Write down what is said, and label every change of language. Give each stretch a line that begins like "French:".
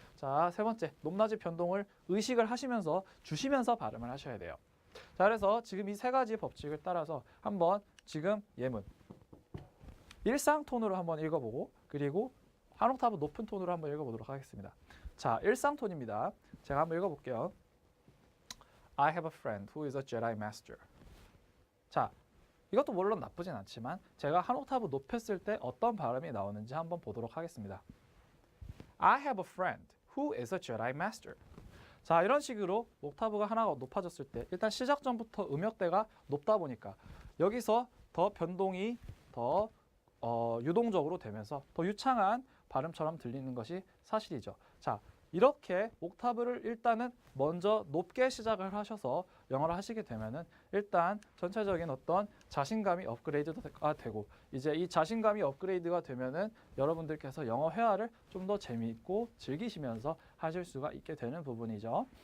Korean: 자, 세 번째, 높낮이 변동을 의식을 하시면서 주시면서 발음을 하셔야 돼요. 자, 그래서 지금 이 세 가지 법칙을 따라서 한번 지금 예문 일상 톤으로 한번 읽어보고, 그리고 한 옥타브 높은 톤으로 한번 읽어보도록 하겠습니다. 자, 일상 톤입니다. 제가 한번 읽어볼게요.
English: I have a friend who is a Jedi Master.
Korean: 자, 이것도 물론 나쁘진 않지만 제가 한 옥타브 높였을 때 어떤 발음이 나오는지 한번 보도록 하겠습니다.
English: I have a friend who is a Jedi Master.
Korean: 자, 이런 식으로 옥타브가 하나가 높아졌을 때 일단 시작 전부터 음역대가 높다 보니까 여기서 더 변동이 더 유동적으로 되면서 더 유창한 발음처럼 들리는 것이 사실이죠. 자, 이렇게 옥타브를 일단은 먼저 높게 시작을 하셔서 영어를 하시게 되면은 일단 전체적인 어떤 자신감이 업그레이드가 되고, 이제 이 자신감이 업그레이드가 되면은 여러분들께서 영어 회화를 좀 더 재미있고 즐기시면서 하실 수가 있게 되는 부분이죠.